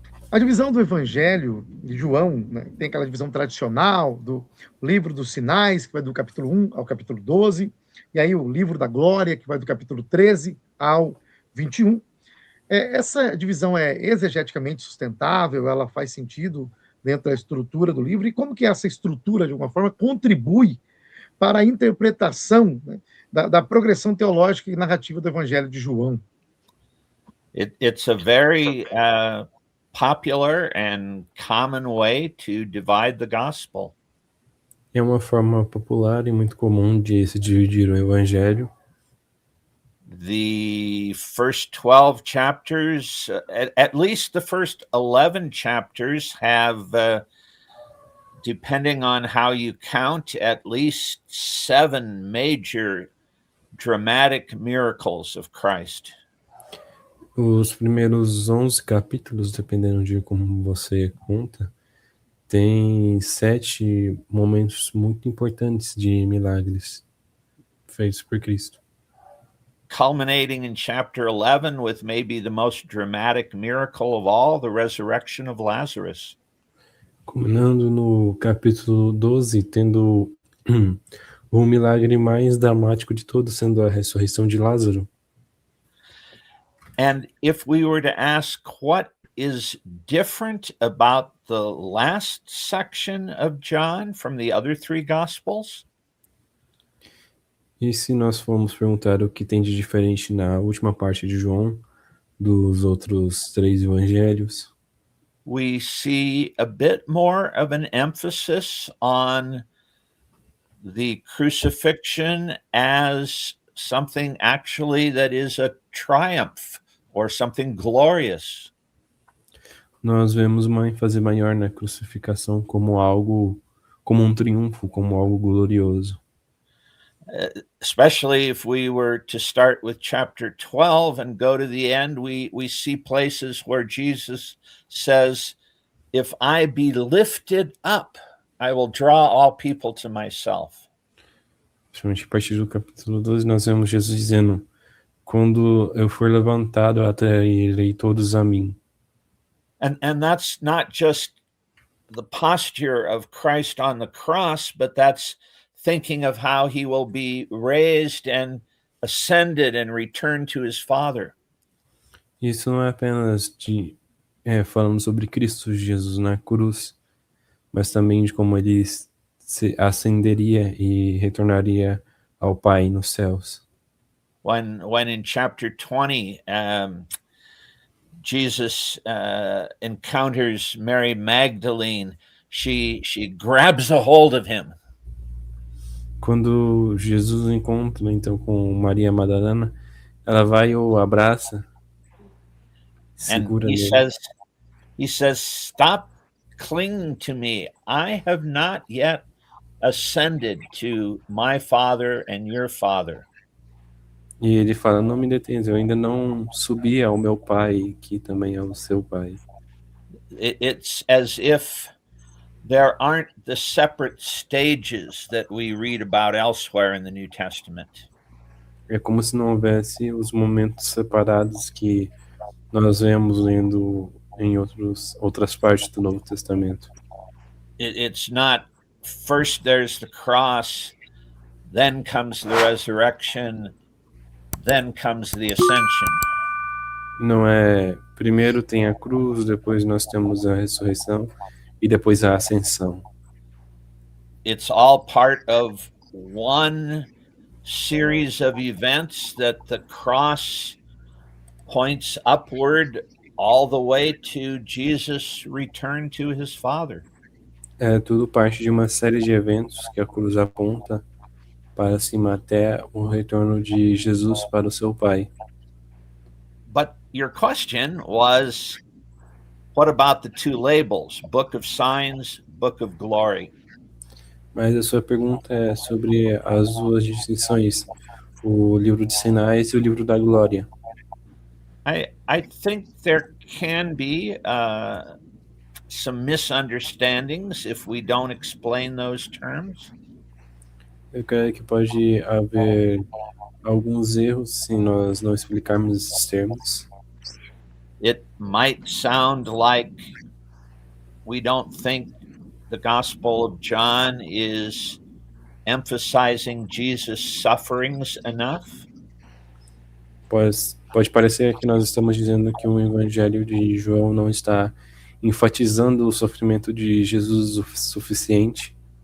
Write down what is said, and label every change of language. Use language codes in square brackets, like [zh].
[pt] A divisão do Evangelho de João, né, tem aquela divisão tradicional do livro dos sinais, que vai do capítulo 1 ao capítulo 12, e aí o livro da glória, que vai do capítulo 13 ao 21. Essa divisão é exegeticamente sustentável, ela faz sentido dentro da estrutura do livro, e como que essa estrutura, de alguma forma, contribui para a interpretação, né, da progressão teológica e narrativa do Evangelho de João? [en] It's a very popular and common way to divide the gospel. [pt] É uma forma popular e muito comum de se dividir o evangelho. [en] The first 12 chapters, at least the first 11 chapters have, depending on how you count, at least 7 major dramatic miracles of Christ. [pt] Os primeiros 11 capítulos, dependendo de como você conta, tem 7 momentos muito importantes de milagres feitos por Cristo. [en] Culminating in chapter 11 with maybe the most dramatic miracle of all, the resurrection of Lazarus. [pt] Culminando no capítulo 12, tendo o milagre mais dramático de todos, sendo a ressurreição de Lázaro. [en] And if we were to ask what is different about the last section of John from the other 3 Gospels? [pt] E se nós formos perguntar o que tem de diferente na última parte de João dos outros 3 evangelhos, [en] we see a bit more of an emphasis on the crucifixion as something actually that is a triumph or something glorious. [pt] nós vemos uma ênfase maior na crucificação como algo, como um triunfo, como algo glorioso. [en] Especially if we were to start with chapter 12 and go to the end, we see places where Jesus says, if I be lifted up, I will draw all people to myself. [pt] Principalmente a partir do capítulo 12, nós vemos Jesus dizendo, quando eu for levantado, atrairei todos a mim. [en] And that's not just the posture of Christ on the cross, but that's thinking of how he will be raised and ascended and returned to his Father. [pt] Isso não é apenas falando sobre Cristo Jesus na cruz, mas também de como ele se ascenderia e retornaria ao Pai nos céus. [en] When in chapter 20, Jesus encounters Mary Magdalene, she grabs a hold of him. [pt] Quando Jesus encontra então com Maria Madalena, ela vai e o abraça, segura [en] And [pt] nele. [en] he says, stop clinging to me. I have not yet ascended to my Father and your Father. [pt] E ele fala, não me detenha, eu ainda não subi ao meu Pai, que também é o seu Pai. [en] It's as if there aren't the separate stages that we read about elsewhere in the New Testament. [pt] É como se não houvesse os momentos separados que nós vemos lendo em outras partes do Novo Testamento. [en] It's not first there's the cross, then comes the resurrection, then comes the ascension. [pt] Não é primeiro tem a cruz, depois nós temos a ressurreição e depois a ascensão. [en] It's all part of one series of events that the cross points upward all the way to Jesus' return to his Father. [pt] É tudo parte de uma série de eventos que a cruz aponta para cima até o retorno de Jesus para o seu Pai. [en] But your question was, what about the two labels, Book of Signs, Book of Glory? [pt] Mas a sua pergunta é sobre as duas distinções, o livro de sinais e o livro da glória. [en] I think there can be some misunderstandings if we don't explain those terms. [pt] Eu creio que pode haver alguns erros se nós não explicarmos esses termos. [en] It might sound like we don't think the Gospel of John is emphasizing Jesus' sufferings enough. [pt] Pode parecer que nós estamos dizendo que o Evangelho de João não está enfatizando o sofrimento de Jesus o suficiente.